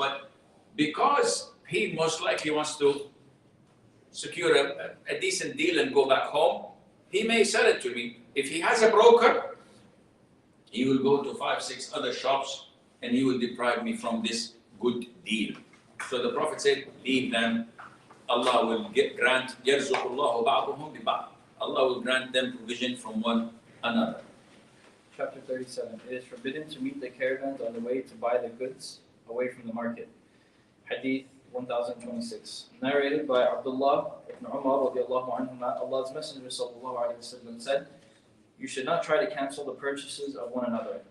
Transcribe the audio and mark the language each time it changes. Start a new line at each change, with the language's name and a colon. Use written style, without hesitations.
English: But because he most likely wants to secure a decent deal and go back home, he may sell it to me. If he has a broker, he will go to 5-6 other shops and he will deprive me from this good deal. So the Prophet said, leave them. Allah will grant,
Arabic: يَرْزُقُ اللَّهُ بَعْضُهُمْ بِبَعْضٍ.
English: Allah will grant them provision from one another. Chapter 37. It is forbidden to meet the caravans on the way to buy the goods away from the market. Hadith 1026. Narrated by Abdullah ibn Umar radiallahu anhuma, Allah's Messenger sallallahu alayhi wasallam said, you should not try to cancel the purchases of one another.